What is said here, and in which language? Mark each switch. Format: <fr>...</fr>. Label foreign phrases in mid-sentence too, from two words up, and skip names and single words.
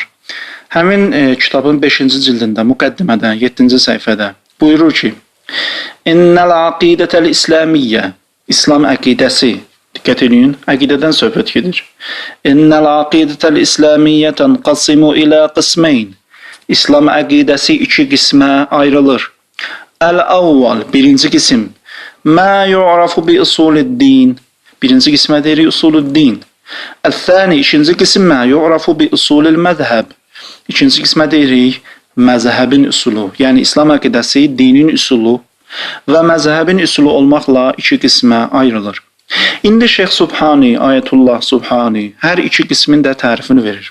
<az>Həmin kitabın 5-ci cildində, müqəddimədə, 7-ci səhifədə buyurur ki:</az> <ar>إن العقيدة الإسلامية,</ar> <az>İslam əqidəsi, diqqət edin, əqidədən söhbət gedir.</az> <ar>إن العقيدة الإسلامية تنقسم إلى قسمين,</ar> <az>İslam əqidəsi iki qismə ayrılır.</az> <ar>الأول,</ar> <az>birinci qisim,</az> <ar>ما يعرف بأصول الدين,</ar> <az>birinci qismə deyirik usulud-din. Əl-thani, ikinci qisim,</az> <ar>ما يعرف بأصول المذهب,</ar> <az>ikinci qismə deyirik məzhəbin üsulu, yəni İslam əqidəsi dinin üsulu və məzhəbin üsulu olmaqla iki qismə ayrılır. İndi Şeyx Subhani, Ayətullah Subhani hər iki qismin də tərifini verir.</az>